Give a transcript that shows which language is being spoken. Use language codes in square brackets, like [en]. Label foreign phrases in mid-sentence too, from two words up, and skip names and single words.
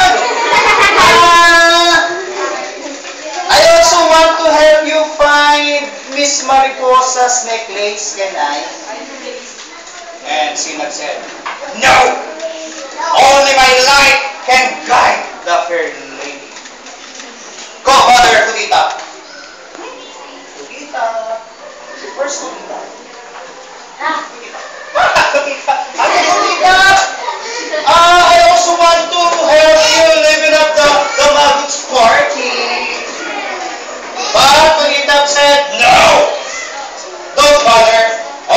[en] I also want to help you find Miss Mariposa's necklace. Can I? And Sinag said, no! Only my light can guide the fair lady. Go, Mother Kutitap. Kutitap. Where's Kutitap? Kutitap. Kutitap. I also want to help you living up the Maguts party. But Kutitap said, no! Don't bother.